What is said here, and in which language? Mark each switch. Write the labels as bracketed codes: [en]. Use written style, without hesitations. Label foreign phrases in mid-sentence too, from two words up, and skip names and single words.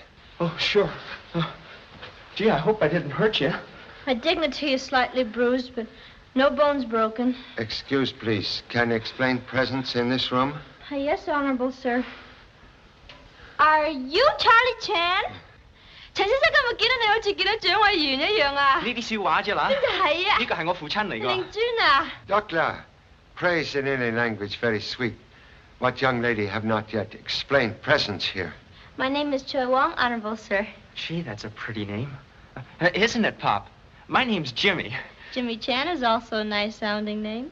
[en] Oh, sure. Gee, I hope I didn't hurt you. My dignity is slightly bruised, but no bones broken. Excuse, please. Can you explain presence in this room? Yes, Honorable Sir. Are you Charlie Chan? [yue] 陳先生今日見到你好似見到蔣委員一樣啊！呢啲笑話啫啦。邊度係啊？呢個係我父親嚟㗎。令尊啊 [en] Doctor, praise in any language very sweet. What young lady have not yet explained presence here? My name is Choi Wong, Honorable Sir. Gee, that's a pretty name. Isn't it, Pop? My name's Jimmy. Jimmy Chan is also a nice-sounding name.